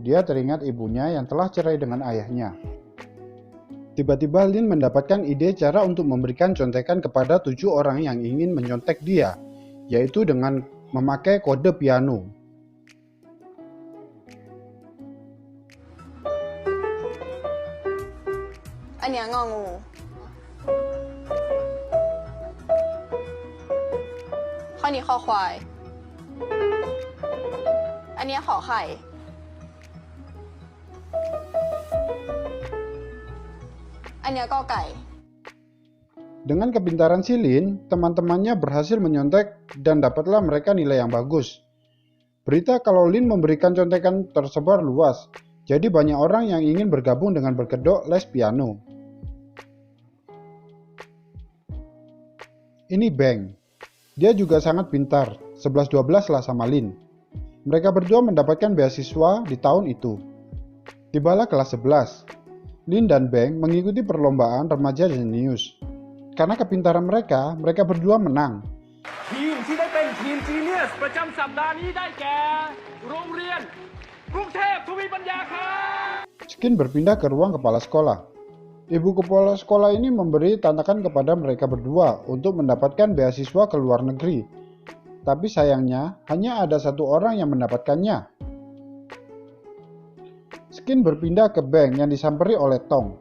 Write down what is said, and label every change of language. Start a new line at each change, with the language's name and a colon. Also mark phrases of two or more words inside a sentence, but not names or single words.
Indonesian: Dia teringat ibunya yang telah cerai dengan ayahnya. Tiba-tiba Lin mendapatkan ide cara untuk memberikan contekan kepada 7 orang yang ingin menyontek dia, yaitu dengan memakai kode piano.
Thai: Ini ngauงูข้อนี้คอควายอันนี้ขอไข่อันนี้กอไก่
Indonesian: Dengan kepintaran si Lin, teman-temannya berhasil menyontek dan dapatlah mereka nilai yang bagus. Berita kalau Lin memberikan contekan tersebar luas, jadi banyak orang yang ingin bergabung dengan berkedok les piano. Ini Beng. Dia juga sangat pintar, 11-12 lah sama Lin. Mereka berdua mendapatkan beasiswa di tahun itu. Tibalah kelas 11. Lin dan Beng mengikuti perlombaan remaja jenius. Karena kepintaran mereka berdua menang.
Thai: ทีมที่ได้เป็นทีมจีเนียสประจำสัปดาห์นี้ได้แก่โรงเรียนกรุงเทพทวีปัญญาครับ
Indonesian: Skin berpindah ke ruang kepala sekolah. Ibu kepala sekolah ini memberi tantangan kepada mereka berdua untuk mendapatkan beasiswa ke luar negeri. Tapi sayangnya, hanya ada satu orang yang mendapatkannya. Skin berpindah ke Beng yang disamperi oleh Tong.